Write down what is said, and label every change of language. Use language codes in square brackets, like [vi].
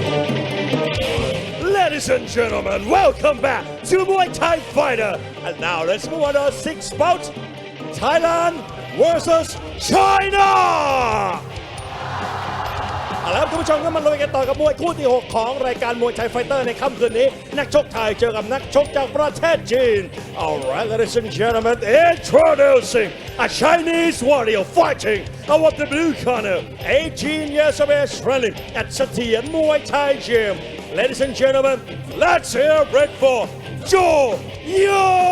[en] Ladies and gentlemen, welcome back to Muay Thai Fighter. And now let's move on to our sixth bout, Thailand versus China. [th] เอาละครับคุณผู้ชมก็มาลุยกันต่อกับมวยคู่ที่ 6 ของรายการมวยไทยไฟเตอร์ในค่ำคืนนี้นักชกไทยเจอกับนักชกจากประเทศจีน [en] Alright, ladies and gentlemen, introducing a Chinese warrior fighting out of the blue corner, 18 years of age, training at Satien Muay Thai Gym. Ladies and gentlemen, let's hear it for Zhou Yu!